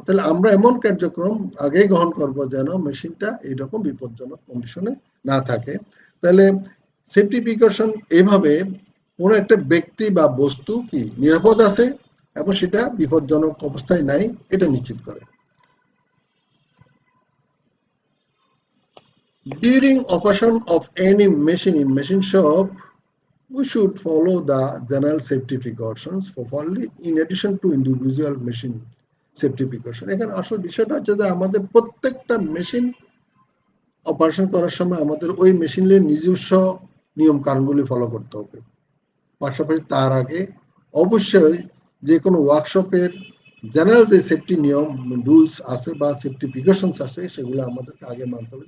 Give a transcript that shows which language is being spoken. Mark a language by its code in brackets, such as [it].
[bn] তাহলে আমরা এমন কার্যক্রম আগেই গ্রহণ করব যেন মেশিনটা এইরকম বিপজ্জনক কন্ডিশনে না থাকে। তাহলে সেফটি প্রিকশন এইভাবে কোনো একটা ব্যক্তি বা বস্তু কি নিরাপদ আছে এবং সেটা বিপজ্জনক অবস্থায় নাই, এটা নিশ্চিত করে। [en] During operation of any machine in machine shop, we should follow the general safety precautions properly in addition to individual machine safety precaution. [bn] এখানে আসল বিষয়টা হচ্ছে যে আমাদের প্রত্যেকটা মেশিন অপারেশন করার সময় আমাদের ওই মেশিনের নিজস্ব নিয়ম কানুনগুলি ফলো করতে হবে। পাশাপাশি তার আগে অবশ্যই যে কোনো ওয়ার্কশপের জেনারেল যে সেফটি নিয়ম রুলস আছে বা সেফটি প্রিকশনস আছে, সেগুলো আমাদেরকে আগে মানতে হবে।